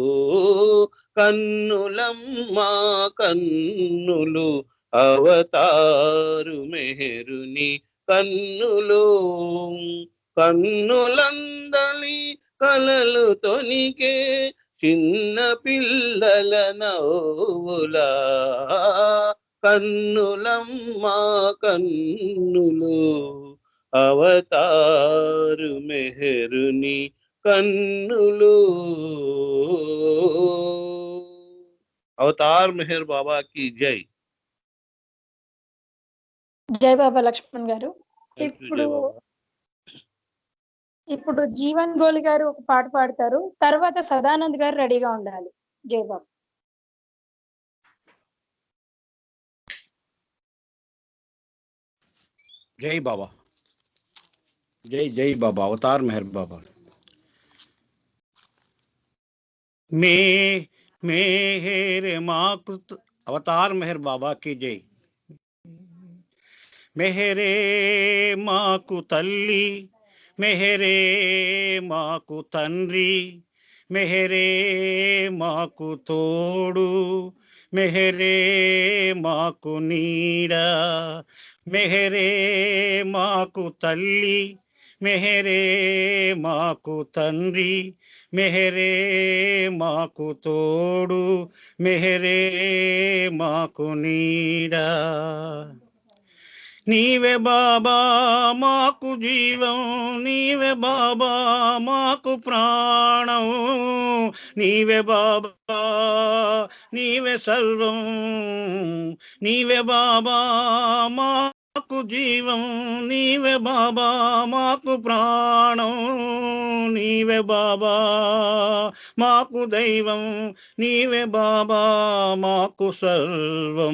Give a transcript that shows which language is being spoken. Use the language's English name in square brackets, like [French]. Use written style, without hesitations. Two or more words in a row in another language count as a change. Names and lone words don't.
[Telugu] కన్నులమ్మా కన్నులు అవతారు మెహరుని కన్నులు, కన్నులందలి కలలు తొనికే చిన్న పిల్లల నవ్వులా కన్నులమ్మ కన్నులు అవతారు మెహరుని కన్నులు. [Hindi] అవతార్ మెహర్ బాబా की जय. [Telugu] జై బాబా లక్ష్మణ్ గారు. [English] Thank you, [Telugu] ఇప్పుడు జై బాబా. ఇప్పుడు జీవన్ గోలి గారు ఒక పాట పాడతారు. తర్వాత సదానంద్ గారు రెడీగా ఉండాలి. జై బాబా. [Hindi] जय बाबा, जय जय बाबा, अवतार मेहर बाबा। मेरे माकुत अवतार मेहर बाबा की जय। [Telugu] మెహెరే మాకు తల్లి, మెహెరే మాకు తండ్రి, మెహెరే మాకు తోడు, మెహెరే మాకు నీడ, మెహెరే మాకు తల్లి, మెహెరే మాకు తండ్రి, మెహెరే మాకు తోడు, మెహెరే మాకు నీడ। నీవే బాబా మాకు జీవం, నీవే బాబా మాకు ప్రాణం, నీవే బాబా నీవే సర్వం, నీవే బాబా మాకు జీవం, నీవే బాబా మాకు ప్రాణం, నీవే బాబా మాకు దైవం, నీవే బాబా మాకు సర్వం.